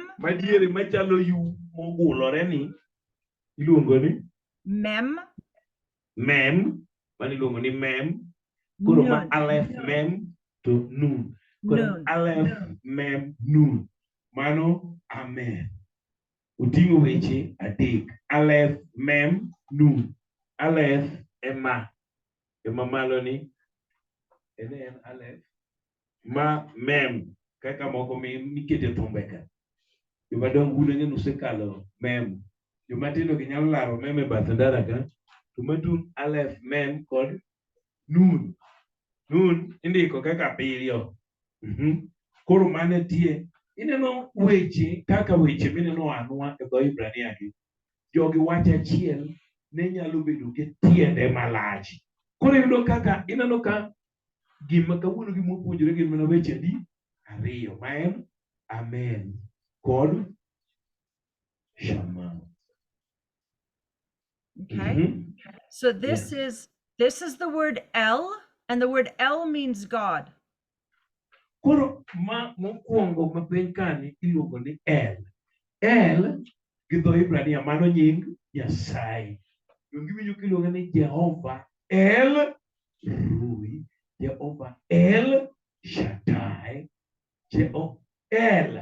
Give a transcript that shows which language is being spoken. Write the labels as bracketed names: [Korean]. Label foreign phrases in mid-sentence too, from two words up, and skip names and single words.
[Luo (Kenya and Tanzania)] Madiere machalo yu mogulore ni iluongo ni mem, mem, mane iluongo ni mem. Koro ma nun. Aleph mem to nun. Koro Nun. Aleph mem nun. Mano amen. Uting'o weche adek. Aleph mem nun. Aleph ema malo ni en Aleph ma mem kaka moko mikete thumbe ka. Joma dongo gune nusekalo mem. Joma tindo gi nyalo laro mem e bath ndara ka. To matun Aleph mem kod nun. Nun indiko kaka abiriyo. Koro mane tie. Ineno weche kaka weche mineno anwa e dho Ibrania gi. Jogi wacho achiel ne nyalo bedo gi tiende malach. Koro iyudo kaka ineno ka gima kawuono gi mopuonjore gin mana weche di ariyo ma en amen kod Shema. Okay. [English] So this is the word El, and the word El means God. [Luo (Kenya and Tanzania)] Koro ma mokwongo ma piny kani iluongo ni El. El gi dho Ibrania mano nying Nyasaye. Giwinjo kiluongo ni Jehova El Rui, Jehova El Shaddai, Jehova El.